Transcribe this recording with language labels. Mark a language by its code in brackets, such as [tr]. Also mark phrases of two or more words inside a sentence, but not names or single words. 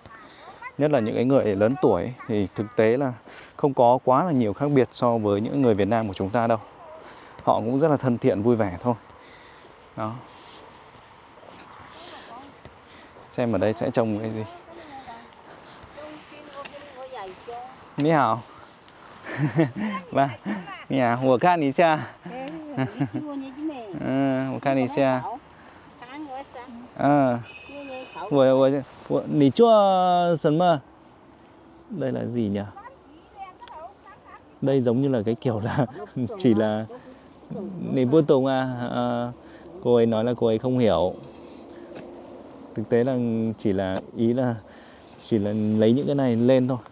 [vi] Nhất là những cái người lớn tuổi ấy, thì thực tế là không có quá là nhiều khác biệt so với những người Việt Nam của chúng ta đâu. Họ cũng rất là thân thiện, vui vẻ thôi. Đó. Xem ở đây sẽ trồng cái gì. [zh] 你好. [vi] Vâng. [zh] 你好. 我看一下. 我看一下. 你做什么? [vi] Đây là gì nhỉ? Đây giống như là cái kiểu là chỉ là [zh] 你不懂 [vi] cô ấy nói là cô ấy không hiểu. Thực tế là chỉ là ý là chỉ là lấy những cái này lên thôi.